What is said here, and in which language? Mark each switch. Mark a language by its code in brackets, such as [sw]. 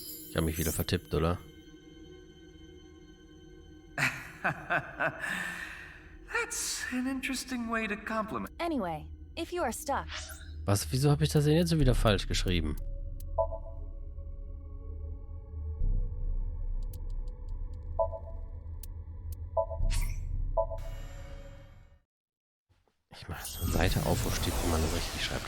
[de] Ich habe mich wieder vertippt, oder? [en] That's an interesting way to compliment. Anyway, if you are stuck. [de] Was? Wieso habe ich das denn jetzt so wieder falsch geschrieben? Ich mache eine Seite auf, wo steht, wie man das richtig schreibt.